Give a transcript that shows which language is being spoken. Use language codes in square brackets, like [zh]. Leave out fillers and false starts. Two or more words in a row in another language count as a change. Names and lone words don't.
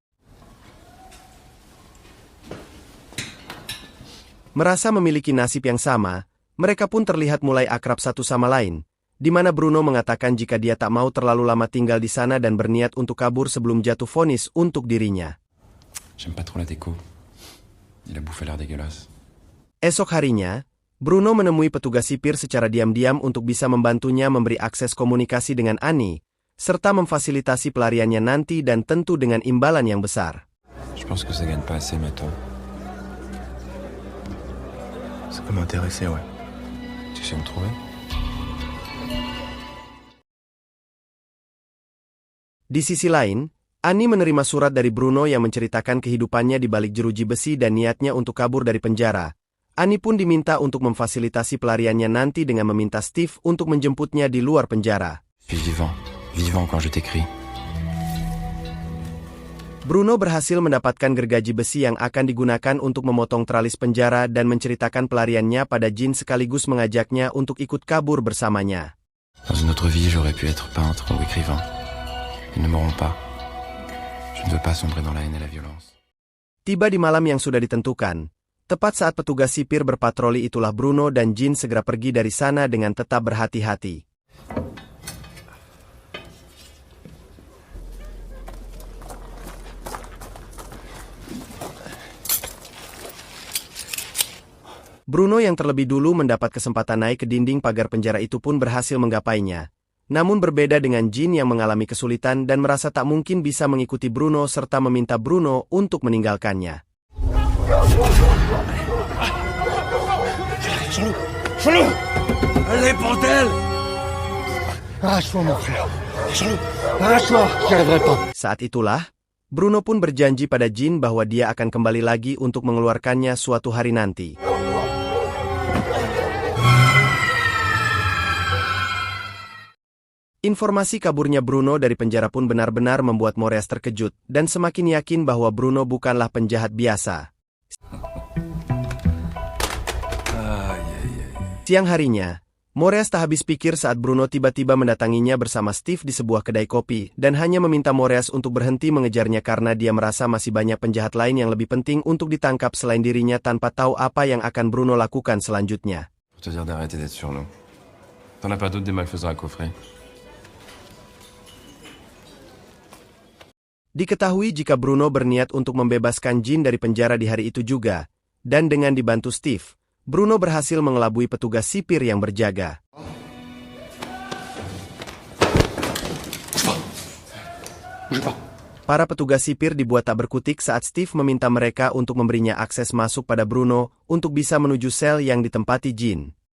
[id] Merasa memiliki nasib yang sama, mereka pun terlihat mulai akrab satu sama lain, di mana Bruno mengatakan jika dia tak mau terlalu lama tinggal di sana dan berniat untuk kabur sebelum jatuh vonis untuk dirinya. [fr] J'aime pas trop la déco. Il a bouffé l'air dégueulasse. [id] Esok harinya, Bruno menemui petugas sipir secara diam-diam untuk bisa membantunya memberi akses komunikasi dengan Annie, serta memfasilitasi pelariannya nanti dan tentu dengan imbalan yang besar. [fr] Je pense que ça gagne pas assez maintenant. Ça peut m'intéresser, ouais. Tu sais me trouver? [id] Di sisi lain, Annie menerima surat dari Bruno yang menceritakan kehidupannya di balik jeruji besi dan niatnya untuk kabur dari penjara. Annie pun diminta untuk memfasilitasi pelariannya nanti dengan meminta Steve untuk menjemputnya di luar penjara. [fr] Je suis vivant quand je t'écris. [id] Bruno berhasil mendapatkan gergaji besi yang akan digunakan untuk memotong teralis penjara dan menceritakan pelariannya pada Jin sekaligus mengajaknya untuk ikut kabur bersamanya. [fr] Dans une autre vie, j'aurais pu être peintre ou écrivain. Ils ne m'auront pas. Je ne veux pas sombrer dans la haine et la violence. [id] Tiba di malam yang sudah ditentukan. Tepat saat petugas sipir berpatroli itulah Bruno dan Jin segera pergi dari sana dengan tetap berhati-hati. Bruno yang terlebih dulu mendapat kesempatan naik ke dinding pagar penjara itu pun berhasil menggapainya. Namun berbeda dengan Jin yang mengalami kesulitan dan merasa tak mungkin bisa mengikuti Bruno serta meminta Bruno untuk meninggalkannya. [fr] Jean-Loup! Allez, bordel! Arrache-toi, mon frère. Jean-Loup, arrache-toi, j'y arriverai pas. [id] Saat itulah, Bruno pun berjanji pada Jin bahwa dia akan kembali lagi untuk mengeluarkannya suatu hari nanti. Informasi kaburnya Bruno dari penjara pun benar-benar membuat Moreas terkejut dan semakin yakin bahwa Bruno bukanlah penjahat biasa. Siang harinya, Moreas tak habis pikir saat Bruno tiba-tiba mendatanginya bersama Steve di sebuah kedai kopi dan hanya meminta Moreas untuk berhenti mengejarnya karena dia merasa masih banyak penjahat lain yang lebih penting untuk ditangkap selain dirinya tanpa tahu apa yang akan Bruno lakukan selanjutnya. [fr] Pour te dire d'arrêter d'être sur nous. T'en as pas d'autres des malfaisants à coffrer? [id] Diketahui jika Bruno berniat untuk membebaskan Jin dari penjara di hari itu juga, dan dengan dibantu Steve, Bruno berhasil mengelabui petugas sipir yang berjaga. Para petugas sipir dibuat tak berkutik saat Steve meminta mereka untuk memberinya akses masuk pada Bruno untuk bisa menuju sel yang ditempati Jin.